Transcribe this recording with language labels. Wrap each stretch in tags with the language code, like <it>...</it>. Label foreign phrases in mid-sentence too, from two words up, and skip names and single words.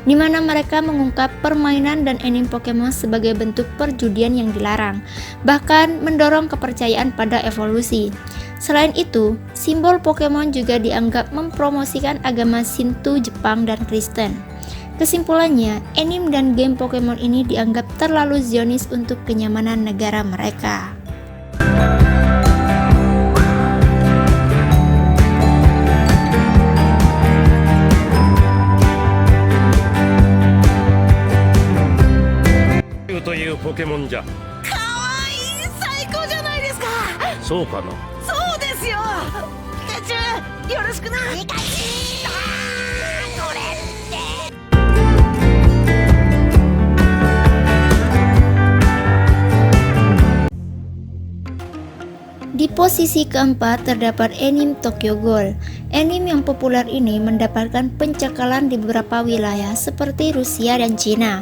<id>di mana mereka mengungkap permainan dan anime Pokemon sebagai bentuk perjudian yang dilarang, bahkan mendorong kepercayaan pada evolusi. Selain itu, simbol Pokemon juga dianggap mempromosikan agama Shinto, Jepang, dan Kristen. Kesimpulannya, anime dan game Pokemon ini dianggap terlalu Zionis untuk kenyamanan negara mereka.</id> <ja>Pokemon じゃ。かわいい、最高じゃないですか。そうかな。そうですよ。ピカチュウ、よろしくな。ピカチュウ、これって。</ja> <id>Di posisi keempat terdapat anime Tokyo Ghoul. Anime yang populer ini mendapatkan pencekalan di beberapa wilayah seperti Rusia dan Cina.</id>